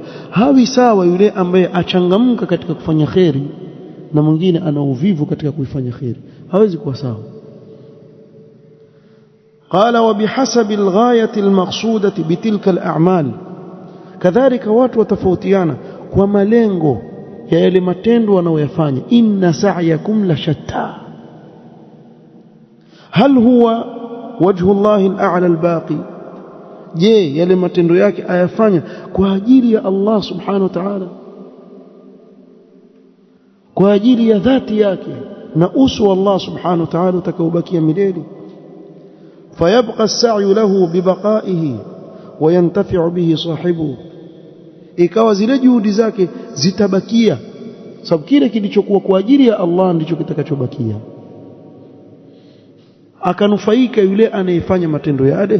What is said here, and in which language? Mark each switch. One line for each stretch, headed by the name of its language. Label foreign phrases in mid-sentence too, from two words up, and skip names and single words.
Swahili: Hawi sawa yule ambaye achangamka katika kufanya khairi na mwingine ana uvivu katika kuifanya khairi, hawezi kuwa sawa.
Arabic: قال وبحسب الغاية المقصودة بتلك الأعمال,
Swahili: kadhalika watu watafautiana kwa malengo ya yale matendo wanayoyafanya.
Arabic: إن سعيكم لشتى، هل هو وجه الله الأعلى الباقي,
Swahili: je yale matendo yake ayafanya kwa ajili ya
Arabic: الله سبحانه وتعالى,
Swahili: kwa ajili ya dhati yake na uso wa
Arabic: الله سبحانه وتعالى
Swahili: utakaobakia milele.
Arabic: فيبقى السعي له ببقائه وينتفع به صاحبه,
Swahili: ikawa zile juhudi zake zitabakia, sababu kile kilichokuwa kwa ajili ya Allah ndicho kitakachobakia, akanufaika yule anayefanya matendo yale.